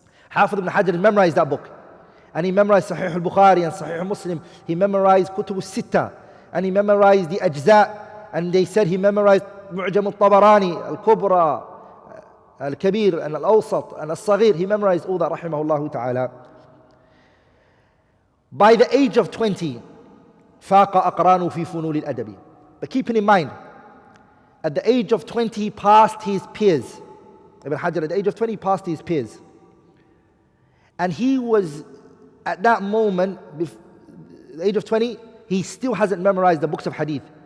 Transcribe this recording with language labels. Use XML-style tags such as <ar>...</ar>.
<en>Hafidh ibn Hajar memorized that book. And he memorized Sahih al-Bukhari and Sahih Muslim. He memorized Kutub al-Sitta. And he memorized the Ajza. And they said he memorized Mu'jam al-Tabarani, al-Kubra, al-Kabir, and al-Awsat, and al-Saghir. He memorized all that, rahimahullah ta'ala. By the age of 20,</en> <ar>فاق أقرانه في فنون الأدب.</ar> <en>But keeping in mind, at the age of 20, he passed his peers. Ibn Hajar, at the age of 20, he passed his peers. And he was, at that moment, the age of 20, he still hasn't memorized the books of Hadith.</en>